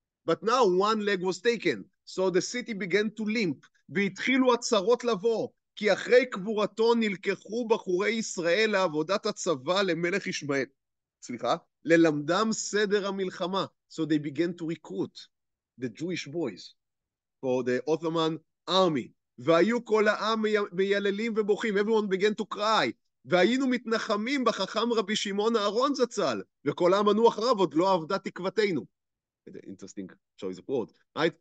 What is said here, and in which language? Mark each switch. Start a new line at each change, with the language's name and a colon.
English: But now one leg was taken, so the city began to limp.
Hebrew: והתחילו הצרות לבוא. כי אחרי קבורתו נלקחו בחורי ישראל לעבודת הצבא למלך ישמעאל. סליחה? ללמדם סדר המלחמה.
English: So they began to recruit the Jewish boys for the Ottoman army.
Hebrew: והיו כל העם מייללים ובוכים.
English: Everyone began to cry.
Hebrew: והיינו מתנחמים בחכם רבי שמעון אהרון זצ"ל. וכל העם ענו אחריו, עוד לא עבדה תקוותנו.
English: Interesting choice of word, right?